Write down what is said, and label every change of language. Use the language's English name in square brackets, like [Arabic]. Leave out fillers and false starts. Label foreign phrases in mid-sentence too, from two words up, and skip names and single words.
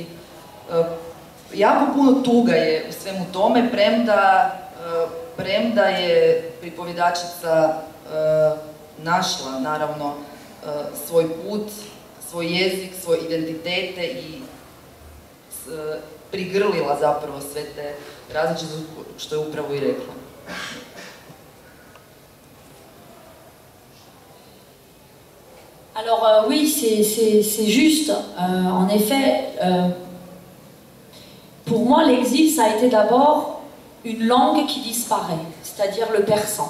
[Croatian] Jako puno tuga je u svemu tome, premda je pripovjedačica našla naravno svoj put, svoj jezik, svoje identitete i prigrlila zapravo sve te različite, što je upravo i rekla. [French] Alors oui, c'est juste. En effet, pour moi, l'exil, ça a été d'abord une langue qui disparaît, c'est-à-dire le persan.